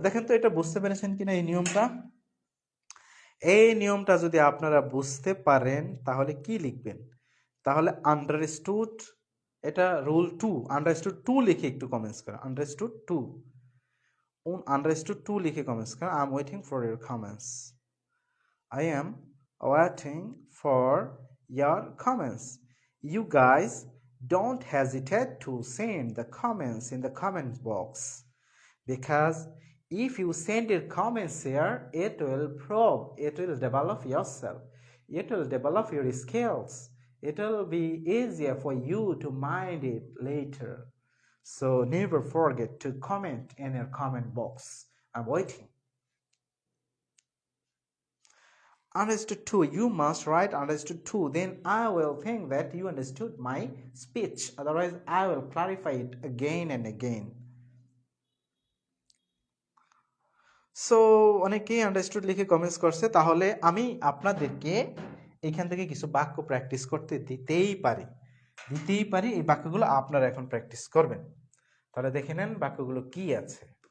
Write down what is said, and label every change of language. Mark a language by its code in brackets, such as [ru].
[bn] দেখেন তো এটা বুঝতে পেরেছেন কিনা এই নিয়মটা? এই নিয়মটা যদি আপনারা বুঝতে পারেন তাহলে কি লিখবেন? তাহলে আন্ডারস্টুড, এটা রুল 2, আন্ডারস্টুড 2 লিখে একটু কমেন্টস করেন, আন্ডারস্টুড 2, understood 2 লিখে কমেন্টস করেন। [en] I am waiting for your comments. I am waiting for your comments. You guys don't hesitate to send the comments in the comment box, because if you send your comments here, it will develop yourself, it will develop your skills, it will be easier for you to mind it later. So never forget to comment in your comment box. I'm waiting. Understood 2, you must write understood 2, then I will think that you understood my speech, otherwise I will clarify it again and again. [bn] So অনেকেই understood লিখে comments করছে, তাহলে আমি আপনাদেরকে এখান থেকে কিছু বাক্য প্র্যাকটিস করতে দিতেই পারি। এই বাক্যগুলো আপনারা এখন প্র্যাকটিস করবেন। তাহলে দেখে নেন বাক্যগুলো কি আছে।